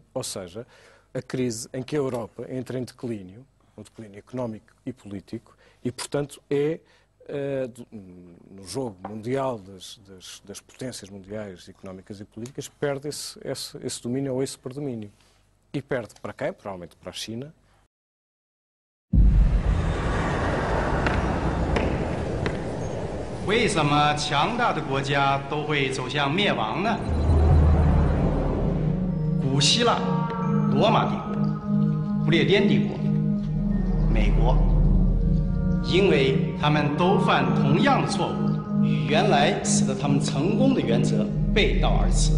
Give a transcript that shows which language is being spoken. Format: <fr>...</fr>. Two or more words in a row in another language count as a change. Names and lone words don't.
<pt>Ou seja, a crise em que a Europa entra em declínio, um declínio económico e político, e, portanto, no jogo mundial das potências mundiais económicas e políticas, perde esse domínio ou esse predomínio. E perde para quem? Provavelmente para a China.</pt> <zh>为什么强大的国家都会走向灭亡呢？古希腊、罗马帝国、不列颠帝国、美国，因为他们都犯同样的错误，与原来使得他们成功的原则背道而驰。</zh>